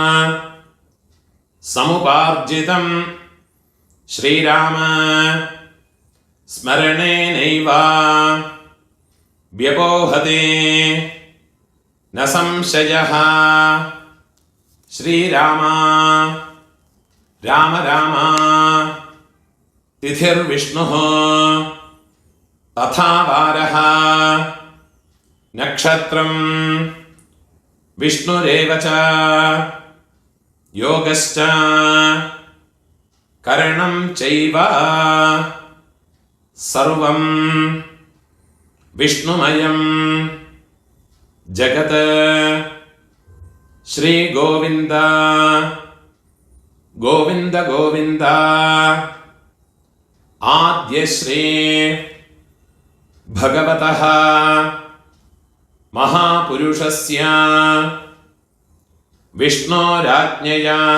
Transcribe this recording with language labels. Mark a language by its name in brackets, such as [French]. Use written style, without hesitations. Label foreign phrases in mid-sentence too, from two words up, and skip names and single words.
[Sanskrit] समुपार्जितं श्रीराम स्मरणेनैव व्यपोहते न संशयः. श्रीराम राम राम तिथिर्विष्णुः तथा वारः നക്ഷത്രം വിഷ്ണുരേവ ച യോഗശ്ച കരണം ചൈവ സർവം വിഷ്ണുമയം ജഗത് ശ്രീ ഗോവിന്ദ ഗോവിന്ദ ഗോവിന്ദ ആദ്യശ്രീ ഭഗവതഃ മഹാപുരുഷസ്യ വിഷ്ണോരാജ്ഞയാ